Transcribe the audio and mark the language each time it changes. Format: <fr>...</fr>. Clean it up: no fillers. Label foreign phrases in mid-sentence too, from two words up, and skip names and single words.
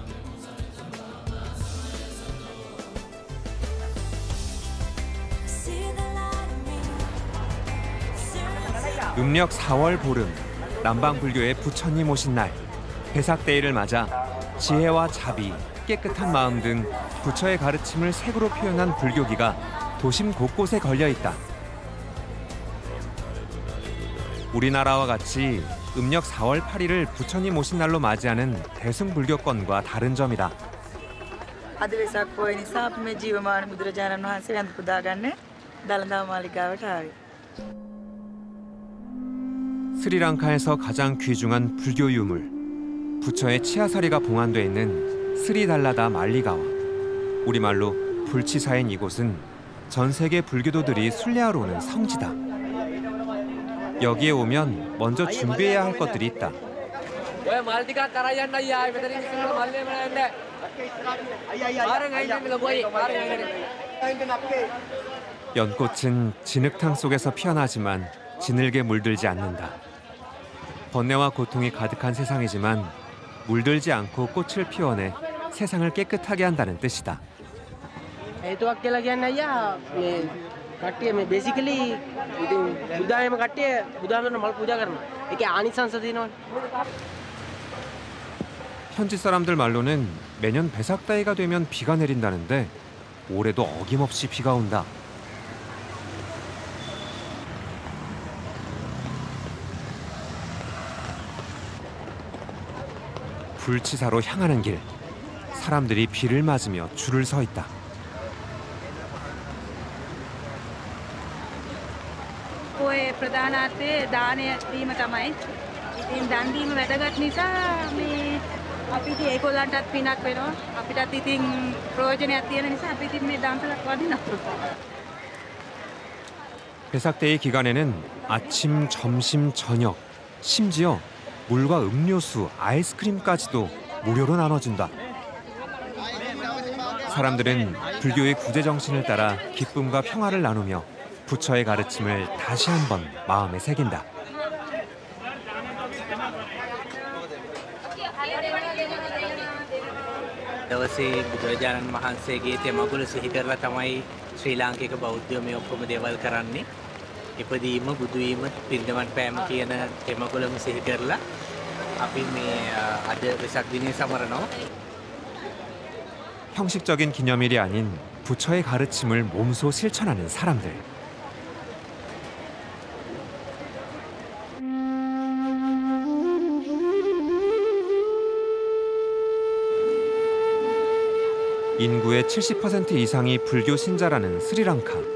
<ko>음력 4월 보름, 남방불교의 부처님 오신 날, 회삭데이를 맞아 지혜와 자비, 깨끗한 마음 등 부처의 가르침을 색으로 표현한 불교기가 도심 곳곳에 걸려 있다. 우리나라와 같이 음력 4월 8일을 부처님 오신 날로 맞이하는 대승불교권과 다른 점이다.</ko> <si>අද වෙසක් පොය නිසා අපි මේ ජීවමාන බුදුරජාණන් වහන්සේ වැඳ පුදා ගන්න දළදා මාලිගාවට ආවේ.</si> <ko>스리랑카에서 가장 귀중한 불교 유물, 부처의 치아사리가 봉안돼 있는 스리달라다 말리가와. 우리말로 불치사인 이곳은 전 세계 불교도들이 순례하러 오는 성지다. 여기에 오면 먼저 준비해야 할 것들이 있다. 연꽃은 진흙탕 속에서 피어나지만 진흙에 물들지 않는다. 번뇌와 고통이 가득한 세상이지만 물들지 않고 꽃을 피워내 세상을 깨끗하게 한다는 뜻이다.</ko> <si>හේතුවක් කියලා කියන්නේ අයියා මේ කට්ටිය මේ 베이සිකලි ඉතින් බුදායම කට්ටිය බුදුහාමරන මල් පූජා කරනවා. ඒකේ ආනිසංස තියෙනවනේ.</si> <ko>현지 사람들 말로는 매년 배삭다이가 되면 비가 내린다는데 올해도 어김없이 비가 온다. 불치사로 향하는 길, 사람들이 비를 맞으며 줄을 서 있다.</ko> <si>ඔය ප්‍රධානත්වයේ දානය දීම තමයි. ඉතින් දන් දීම වැදගත් නිසා මේ අපිට ඒගොල්ලන්ටත් පිනක් වෙනවා. අපිටත් ඉතින් ප්‍රයෝජනයක් තියෙන නිසා අපි ඉතින් මේ දානසලක් වදිනවා.</si> <ko>배삭데이 기간에는 아침, 점심, 저녁, 심지어 물과 음료수, 아이스크림까지도 무료로 나눠준다. 사람들은 불교의 구제정신을 따라 기쁨과 평화를 나누며 부처의 가르침을 다시 한번 마음에 새긴다.</ko> <si>දවසේ බුදුරජාණන් වහන්සේගේ තෙමඟුල සිහි කරලා තමයි ශ්‍රී ලාංකික බෞද්ධයෝ මේ ඔක්කොම දේවල් කරන්නේ. ඉපදීම, බුදුවීම, පිරිනිවන් පෑම කියන තෙමඟුලම සිහි කරලා අපි මේ අද වෙසක් දිනේ සමරනවා.</si> <ko>형식적인 기념일이 아닌 부처의 가르침을 몸소 실천하는 사람들. 인구의 70% 이상이 불교 신자라는 스리랑카.</ko>